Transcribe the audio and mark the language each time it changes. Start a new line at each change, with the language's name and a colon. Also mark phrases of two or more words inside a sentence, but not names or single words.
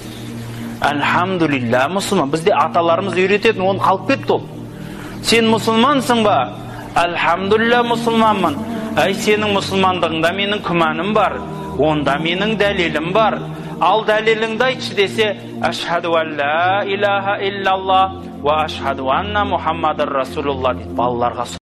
Kazakh: Альхамдулилля мұсылман. Бізде аталарымыз үйрететін, оны қалып кетті ол. Сен мұсылмансың ба? Альхамдулилля мұсылманмын. Әй, сенің мұсылмандығыңда менің күмәнім бар. Онда менің дәлелім бар. Ал дәлеліңді айтшы десе,
Arabic: أشهد أن لا إله إلا الله وأشهد أن محمدا رسول الله
Kazakh: дейді балаларға.